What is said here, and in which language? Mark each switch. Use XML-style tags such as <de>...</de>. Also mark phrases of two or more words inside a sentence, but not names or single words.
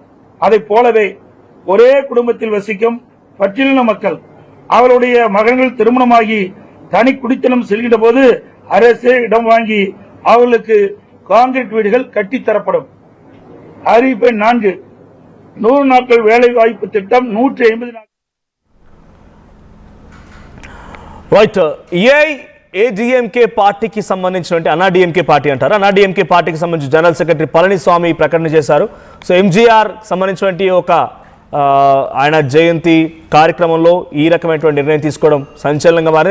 <ta>அதை போலவே ஒரே குடும்பத்தில் வசிக்கும் பட்டியலின மக்கள் அவருடைய மகன்கள் திருமணமாகி தனி குடித்தனம் செல்கின்ற போது அரசே இடம் வாங்கி அவர்களுக்கு கான்கிரீட் வீடுகள் கட்டித்தரப்படும். அறிவிப்பு 4 100 நாட்கள் வேலை வாய்ப்பு திட்டம் 150 நாட்கள்.</ta> <te>రైట్ ఏఐఏడీఎంకే పార్టీకి సంబంధించినటువంటి అన్నాడీఎంకే పార్టీ అంటారు. అన్నాడీఎంకే పార్టీకి సంబంధించి</te> <en>General Secretary</en> <te>పళనిస్వామి ప్రకటన చేశారు. సో ఎంజీఆర్ సంబంధించినటువంటి ఒక ఆయన జయంతి కార్యక్రమంలో ఈ రకమైనటువంటి నిర్ణయం తీసుకోవడం సంచలనంగా మారింది.</te>